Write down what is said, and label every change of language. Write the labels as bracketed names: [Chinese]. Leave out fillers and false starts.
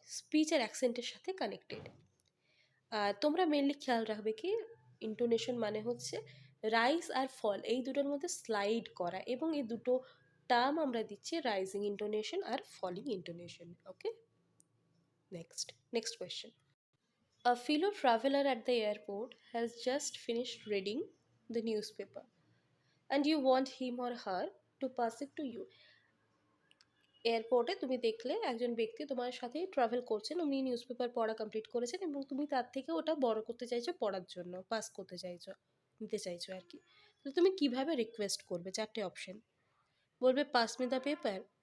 [Bangla] Speech আর অ্যাকসেন্টের সাথে connected. তোমরা mainly খেয়াল রাখবে কি, ইন্টোনেশন মানে হচ্ছে রাইজ আর ফল, এই দুটোর মধ্যে স্লাইড করা, এবং এই দুটো টার্ম আমরা দিচ্ছি rising intonation আর falling intonation. Okay, next question. [English] A fellow traveler at the airport has just finished reading the newspaper and you want him or her to pass it to you. [Bangla] এয়ারপোর্টে তুমি দেখলে একজন ব্যক্তি তোমার সাথে travel করছেন, উনি news paper পড়া কমপ্লিট করেছেন এবং তুমি তার থেকে ওটা বড় করতে চাইছো, পড়ার জন্য পাস করতে চাইছো, নিতে চাইছো আর কি। তো তুমি কিভাবে রিকোয়েস্ট করবে? চারটে অপশন, বলবে [English] pass me the paper,